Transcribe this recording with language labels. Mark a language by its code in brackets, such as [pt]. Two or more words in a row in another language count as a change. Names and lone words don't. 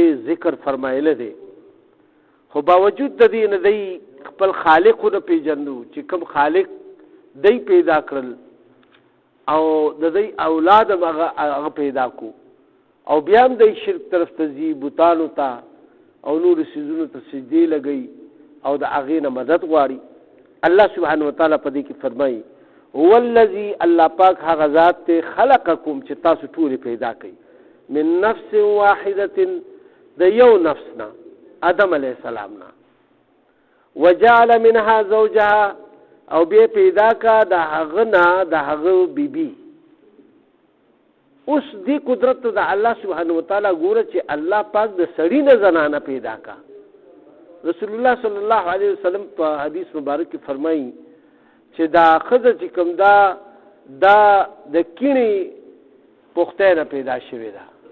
[ps] ذکر فرمایله دی خو باوجود د دې نه دی خپل خالق نه پیژنو چې کوم خالق دی پیدا کړل او د دې اولاد هغه پیدا کو او بیا هم د شرک طرف ته ځي بوتانو ته او نور سيزونو ته سجدي لګي او د هغې نه مدد غواړي. [ar] الله سبحانه وتعالی [ps] په دې کې فرمایي [ar] هو الذي [ps] الله پاک هغه ذات ته خلقکم چې تاسو ټول پیدا کړي [ar] من نفس واحده [ps] د یو نفسنا آدم علیه السلام نا [ar] وجعل منها زوجها [ps] او بیا پیدا کا د هغه نه د هغه بیبي. اوس دی قدرت د [ar] الله سبحانه وتعالی [ps] ګوره چې الله پاک د سړی نه زنانه پیدا کا. رسول الله [ar] صلی الله علیه وسلم [ps] په حدیث مبارک کې فرمایي چې دا ښځه چې کوم دا د کینی پخته نه پیدا شوې ده.